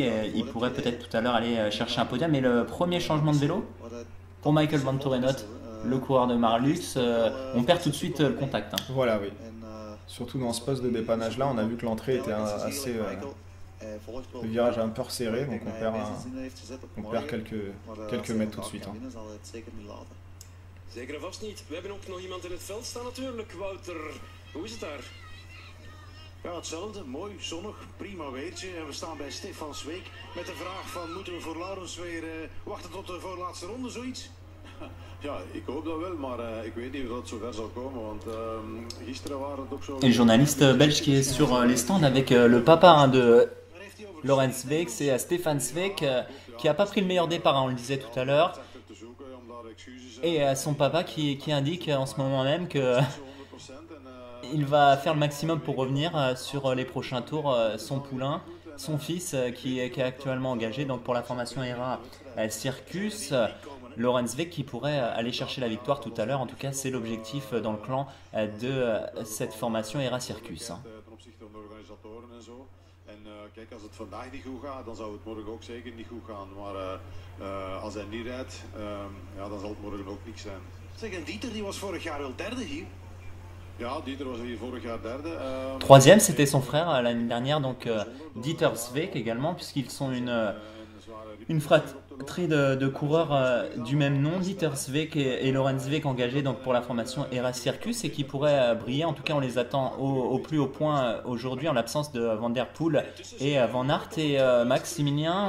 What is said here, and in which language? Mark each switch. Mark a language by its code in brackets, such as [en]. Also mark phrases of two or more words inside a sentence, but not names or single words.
[fr] Et il pourrait peut-être tout à l'heure aller chercher un podium. Mais le premier changement de vélo pour Michael Van Torenot, le coureur de Marlux, on perd tout de suite le contact. Hein. Voilà, oui. Surtout dans ce poste de dépannage là, on a vu que l'entrée était assez... le virage est un peu resserré, donc on perd quelques mètres tout de suite. Hein. [nl] Zeker en vast niet. We hebben ook nog iemand in het veld staan natuurlijk. Wouter, hoe is het daar? Ja, hetzelfde. Mooi, zonnig, prima weertje. En we staan bij Stefan Zweek met de vraag van moeten we voor Laurens weer wachten tot de voorlaatste ronde, zoiets? Ja, ik hoop dat wel, maar ik weet niet of dat zover zal komen, want gisteren waren het ook zo... [fr] Et le journaliste belge qui est sur les stands avec le papa hein, de Laurens Zweek, c'est Stefan Zweek qui n'a pas pris le meilleur départ, hein, on le disait tout à l'heure. Et son papa qui indique en ce moment même que il va faire le maximum pour revenir sur les prochains tours. Son poulain, son fils qui est actuellement engagé donc pour la formation ERA Circus. Laurens Zweek qui pourrait aller chercher la victoire tout à l'heure. En tout cas, c'est l'objectif dans le clan de cette formation ERA Circus. Hein. [nl] Kijk, als het vandaag niet goed gaat, dan zou het morgen ook zeker niet goed gaan. Maar als hij niet rijdt, ja, dan zal het morgen ook niks zijn. Zeg, en Dieter die was vorig jaar wel derde hier. Ja, Dieter was hier vorig jaar derde. [fr] Troisième, c'était son frère l'année dernière, donc Dieter Zweek également, puisqu'ils sont une fratrie de coureurs du même nom, Dieter Zweek et Laurens Zweek engagés donc pour la formation ERA Circus et qui pourraient briller. En tout cas, on les attend au plus haut point aujourd'hui en l'absence de Van Der Poel et Van Aert et Maximilien.